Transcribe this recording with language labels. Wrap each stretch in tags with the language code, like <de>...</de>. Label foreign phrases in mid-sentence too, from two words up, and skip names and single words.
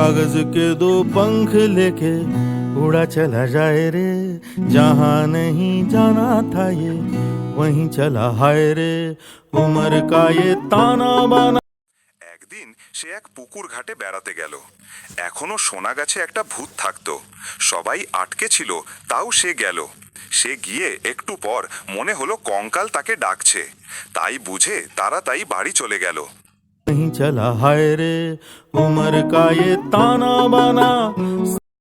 <hi>परवाज के दो पंख लेके उड़ा चला जाए रे, जहाँ नहीं जाना था ये वहीं चला हाय रे, उम्र का ये ताना बाना।</hi> <bn>একদিন সে এক পুকুর ঘাটে বেড়াতে গেল। এখনো শোনা গেছে একটা ভূত থাকতো। সবাই আটকে ছিল, তাও সে গেল। সে গিয়ে একটু পর মনে হলো কঙ্কাল তাকে ডাকছে। তাই বুঝে তাড়াতাড়ি বাড়ি চলে গেল।</bn> <hi>वहीं चला हाय रे, उम्र का ये ताना बाना।</hi>